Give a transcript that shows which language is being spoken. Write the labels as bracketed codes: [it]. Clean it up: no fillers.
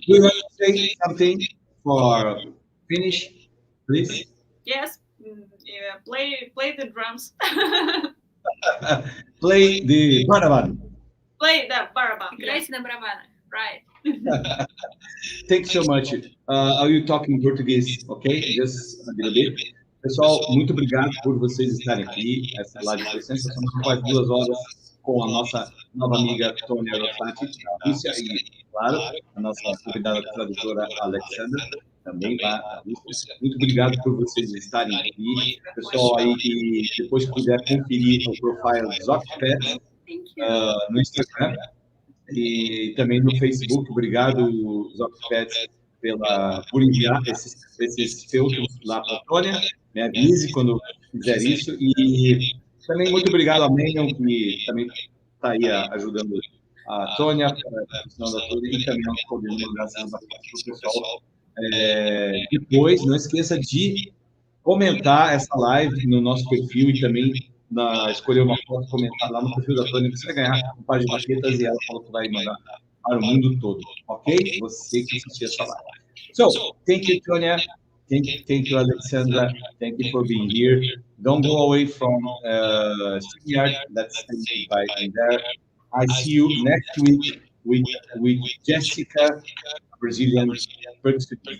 [en] Do you want to say something for finish, please? Yes, yeah, play the drums. Play the baraban. Play the baraban. [ru] Играйте на барабанах. [en] Right. Thanks so much. Are you talking Portuguese? Ok? Just a little bit. [pt] Pessoal, muito obrigado por vocês estarem aqui. Essa live foi sensacional. Quase 2 horas com a nossa nova amiga Tonya Rozatti, da Rússia, e, claro, a nossa convidada tradutora Alexandra, também lá da Rússia. Muito obrigado por vocês estarem aqui. Pessoal aí que depois puder conferir o profile do Zocpet no Instagram e também no Facebook. Obrigado, Zocpet, por enviar esses filtros lá para a Tônia. Me avise quando fizer isso. E também muito obrigado a Menion, que também está aí ajudando a Tônia, a questão da Tônia, e também aos coordenadores, graças a Deus, pessoal. Depois, não esqueça de comentar essa live no nosso perfil e também escolher uma foto, comentar lá no perfil da Tônia, que você vai ganhar um par de baquetas e ela falou que vai mandar para o mundo todo, ok? Você que assistiu essa live. [en] So, thank you, Tonya. Thank you, Alexandra. Thank you for being here. Don't go away from StreamYard. Let's stay right in there. I see you next week with Jessica, Brazilian percussive.